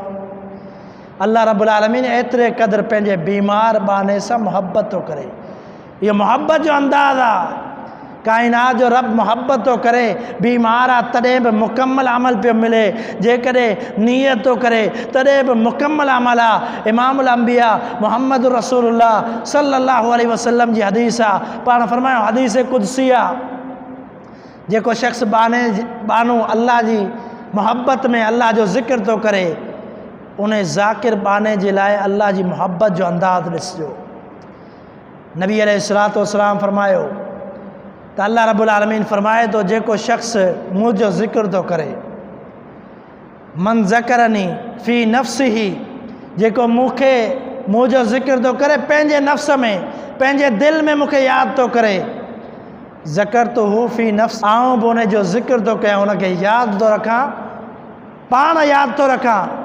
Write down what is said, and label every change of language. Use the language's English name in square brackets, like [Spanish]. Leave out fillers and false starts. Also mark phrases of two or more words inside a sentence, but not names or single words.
[Arabic] الله رب العالمين [Sindhi] एतिरे क़दुरु पंहिंजे बीमार बाने सां मुहबत थो करे। इहो मुहबत जो अंदाज़ आहे। काइनात जो रब मुहबत तो करे, बीमार आहे तॾहिं बि मुकम्मल अमल पियो मिले, जेकॾहिं नियत तो करे तॾहिं बि मुकम्मल अमल आहे। इमामुल अंबिया मुहम्मद रसूलुल्लाह [Arabic] صلى الله عليه وسلم [Sindhi] जी हदीस आहे। पाण फरमायो हदीस कुदसी आहे, जेको शख़्स बानू अल्लाह जी मुहबत में अल्लाह जो ज़िक्र तो करे, उन ज़ाकिर बाने जे लाइ अल्लाह जी मुहबत जो अंदाज़ ॾिसजो। नबी [Arabic] عليه الصلاة والسلام [Sindhi] फरमायो त [Arabic] الله رب العالمين [Sindhi] फरमाए तो जेको शख़्स मुंहिंजो ज़िक्र तो करे, [Arabic] من ذكرني في نفسه, [Sindhi] जेको मूंखे मुंहिंजो ज़िक्र तो करे पंहिंजे नफ़्स में, पंहिंजे दिलि में मूंखे यादि तो करे, [Arabic] ذكرته في نفس, [Sindhi] आऊं बि उन जो ज़िक्र तो कयां, उनखे यादि तो रखां, पाण यादि तो रखां।